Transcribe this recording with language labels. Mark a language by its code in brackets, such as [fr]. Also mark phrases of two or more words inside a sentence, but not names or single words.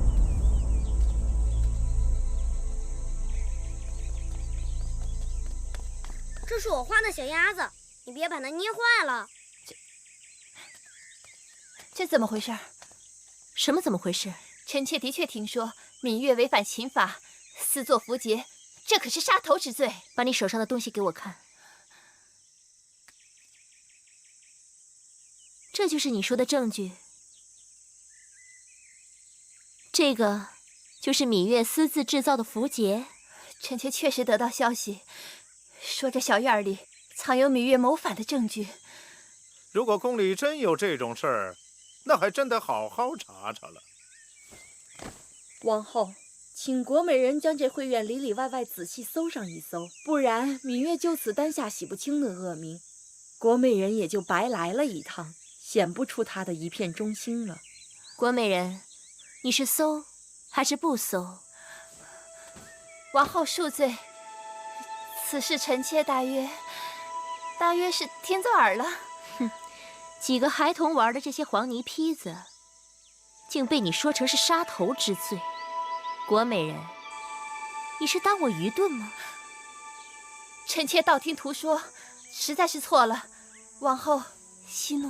[zh] 這是我畫的小鴨子，你別把它捏壞了。這怎麼回事？什麼怎麼回事？臣妾的確聽說羋月違反秦法，私作符節，這可是殺頭之罪。把你手上的東西給我看。這就是你說的證據？這個就是羋月私自製造的符節？臣妾確實得到消息，說這小院裡藏有羋月謀反的證據。如果宮裡真有這種事兒，那還真得好好查查了。王後，請郭美人將這慧院裡裡外外仔細搜上一搜，不然羋月就此擔下洗不清的惡名，郭美人也就白來了一趟，顯不出她的一片忠心了。郭美人，你是搜還是不搜？王後恕罪，此事臣妾大約是聽作耳了。哼，幾個孩童玩的這些黃泥坯子，竟被你說成是殺頭之罪。郭美人，你是當我愚鈍嗎？臣妾道聽途說，實在是錯了。王後息怒，